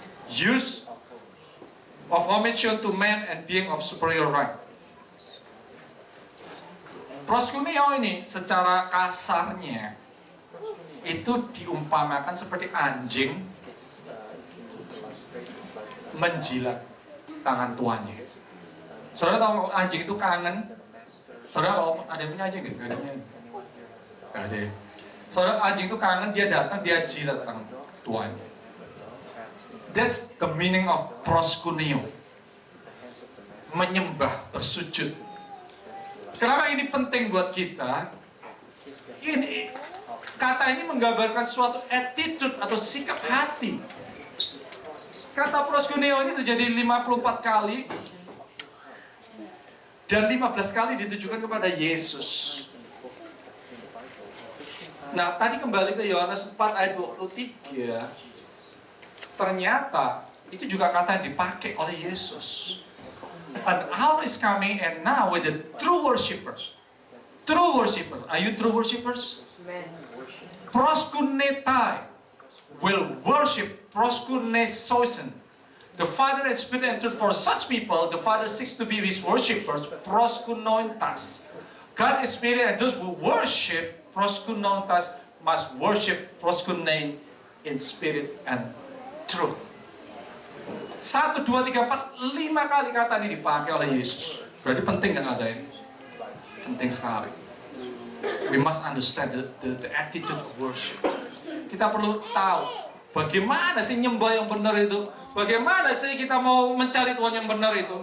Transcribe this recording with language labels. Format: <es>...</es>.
<en>Use of homage shown to man and being of superior rank.</en> <id>Proskuneo ini secara kasarnya itu diumpamakan seperti anjing menjilat tangan tuannya. Saudara tahu anjing itu kangen? Saudara kalau ada yang punya anjing nggak? Gak ada punya. Gak ada. Saudara, anjing itu kangen, dia datang, dia jilat tangan tuannya.</id> <en>That's the meaning of proskuneo.</en> <id>Menyembah, bersujud. Kenapa ini penting buat kita? Ini kata ini menggambarkan suatu attitude atau sikap hati. Kata proskuneo ini terjadi 54 kali dan 15 kali ditujukan kepada Yesus. Nah, tadi kembali ke Yohanes 4 ayat 23. Ternyata itu juga kata yang dipakai oleh Yesus.</id> <en>An hour is coming and now with the true worshippers. True worshippers. Are you true worshippers? Proskunetai will worship proskunesoisen. The Father and Spirit and truth, for such people, the Father seeks to be his worshippers, proskunointas. God is Spirit, and those who worship proskunointas must worship proskunein in spirit and truth.</en> <id>1, 2, 3, 4, 5 kali kata ini dipakai oleh Yesus. Berarti penting kan ada ini? Penting sekali.</id> <en>We must understand the attitude of worship.</en> <id>Kita perlu tahu bagaimana sih nyembah yang benar itu. Bagaimana sih kita mau mencari Tuhan yang benar itu.</id>